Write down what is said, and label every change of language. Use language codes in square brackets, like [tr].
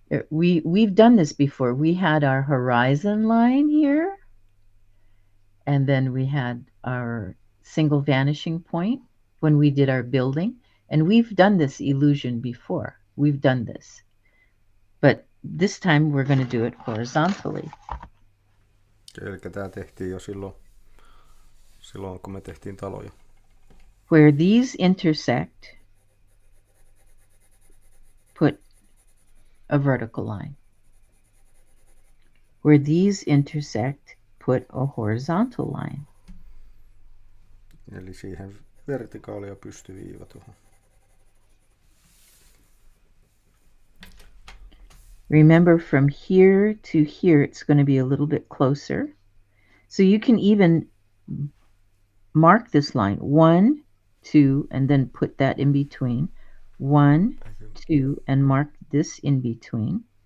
[en] We've done this before. We had our horizon line here, and then we had our single vanishing point when we did our building, and we've done this illusion before. We've done this, but this time we're going to do it horizontally. [fi] Eli tämä tehtiin jo silloin kun me tehtiin taloja. [en] Where these intersect, put a vertical line. Where these intersect, put a horizontal line. [fi] Eli siihen vertikaali ja pystyviiva tuohon. [en] Remember, from here to here, it's going to be a little bit closer. So you can even mark this line, 1, 2, and then put that in between. 1, 2, and mark this in between.